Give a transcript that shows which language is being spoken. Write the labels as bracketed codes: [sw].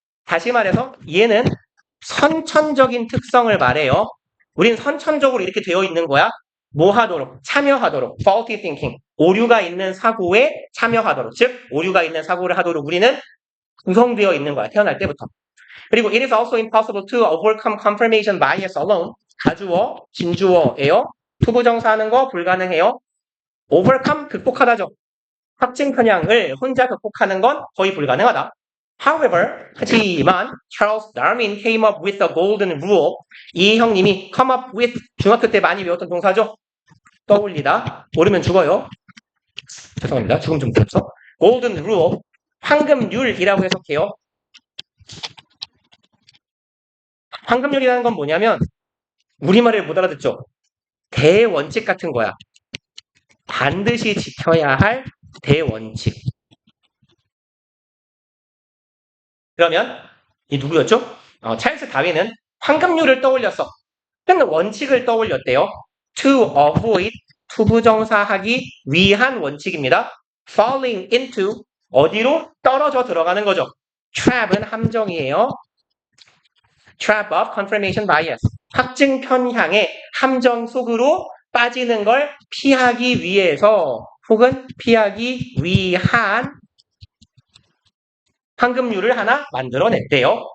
[ko] 다시 말해서 얘는 선천적인 특성을 말해요. 우린 선천적으로 이렇게 되어 있는 거야. 뭐 하도록? 참여하도록. faulty thinking. 오류가 있는 사고에 참여하도록. 즉, 오류가 있는 사고를 하도록 우리는 구성되어 있는 거야. 태어날 때부터. 그리고 [en] it is also impossible to overcome confirmation bias alone. [ko] 가주어, 진주어예요. 투부정사 하는 거 불가능해요. overcome, 극복하다죠. 확증 편향을 혼자 극복하는 건 거의 불가능하다. [en] However, [ko] 하지만 [en] Charles Darwin came up with a golden rule. [ko] 이 형님이 come up with 중학교 때 많이 배웠던 동사죠. 떠올리다. 모르면 죽어요. 죄송합니다. 죽음 좀 들었어. golden rule, 황금률이라고 해석해요. 황금률이라는 건 뭐냐면 우리말을 못 알아듣죠. 대원칙 같은 거야. 반드시 지켜야 할 대원칙. 그러면 이 누구였죠? 찰스 다윈은 황금률을 떠올렸어. 큰 원칙을 떠올렸대요. [en] To avoid, [ko] 투부정사하기 위한 원칙입니다. [en] Falling into, [ko] 어디로? 떨어져 들어가는 거죠. Trap은 함정이에요. [en] Trap of confirmation bias. [ko] 확증 편향의 함정 속으로 빠지는 걸 피하기 위해서 혹은 피하기 위한 황금률을 하나 만들어냈대요.